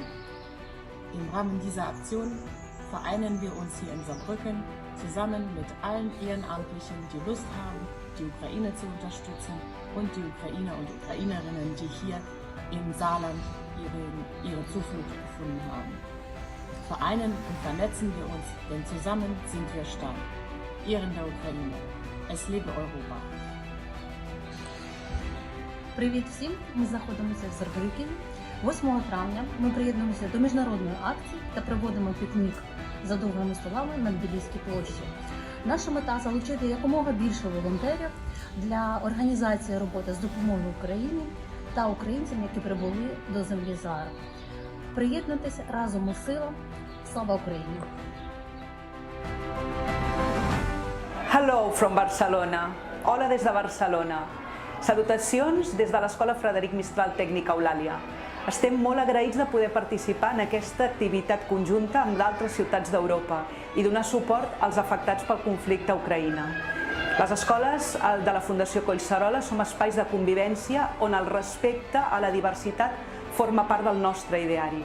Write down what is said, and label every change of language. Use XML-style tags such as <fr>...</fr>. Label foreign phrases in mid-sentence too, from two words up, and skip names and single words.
<de>Im Rahmen dieser Aktion vereinen wir uns hier in Saarbrücken zusammen mit allen Ehrenamtlichen, die Lust haben, die Ukraine zu unterstützen und die Ukrainer und Ukrainerinnen, die hier im Saarland ihre Zuflucht gefunden haben. Vereinen und vernetzen wir uns, denn zusammen sind wir stark. Ehren der Ukraine. Es lebe Europa.</de> <uk>Привіт всім! Ми знаходимося в Сарбрюкені. 8 травня ми приєднуємося до міжнародної акції та проводимо пікнік за довгими столами на Тбіліській площі. Наша мета – залучити якомога більше волонтерів для організації роботи з допомогою Україні та українцям, які прибули до землі зараз. Приєднуйтесь разом у силу. Слава Україні!</uk> <en>Hello from Barcelona.</en> <ca>Hola des de Barcelona. Salutacions des de l'Escola Frederic Mistral Tècnica Eulàlia. Estem molt agraïts de poder participar en aquesta activitat conjunta amb d'altres ciutats d'Europa i donar suport als afectats pel conflicte a Ucraïna. Les escoles de la Fundació Collserola som espais de convivència on el respecte a la diversitat forma part del nostre ideari.</ca>